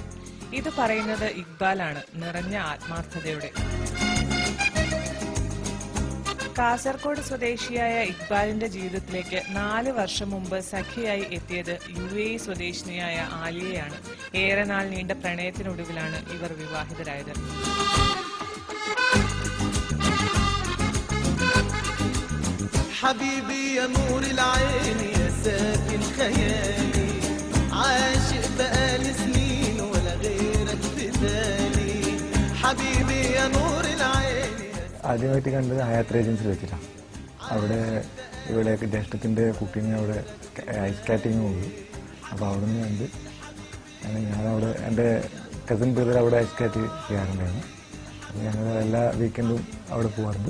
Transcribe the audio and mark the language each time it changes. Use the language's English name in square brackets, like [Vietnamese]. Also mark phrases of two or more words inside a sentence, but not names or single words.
[Malayalam] ഇത് പറയുന്നത് ഇക്ബാലാണ്, നിറഞ്ഞ ആത്മാർത്ഥതയോടെ. കാസർഗോഡ് സ്വദേശിയായ ഇക്ബാലിന്റെ ജീവിതത്തിലേക്ക് 4 വർഷം മുമ്പ് സഖിയായി എത്തിയത് UAE സ്വദേശിനിയായ ആലിയയാണ്. ഏറെ നാൾ നീണ്ട പ്രണയത്തിനൊടുവിലാണ് ഇവർ വിവാഹിതരായത്. [Arabic] حبيبي يا نور العين يا ساكن خيالي عاشق بقالي سنين ولا غيرك في بالي حبيبي يا نور العين. [Malayalam] ആദ്യമായിട്ട് കണ്ടത് ഹയാത്ത് ഏജൻസിൽ വെച്ചിട്ടാണ്. അവിടെ ഇവിടെ ജ്യേഷ്ഠത്തിന്റെ കുക്കിങ് അവിടെ [English] ice skating [Malayalam] പോകും. അപ്പോൾ അവിടെ നിന്ന് കണ്ട് ഞാനവിടെ എൻ്റെ [English] cousin brother [Malayalam] അവിടെ [English] ice skate [Malayalam] ചെയ്യാറുണ്ടായിരുന്നു. അപ്പോൾ ഞങ്ങൾ എല്ലാ വീക്കെൻഡും അവിടെ പോകാറുണ്ട്.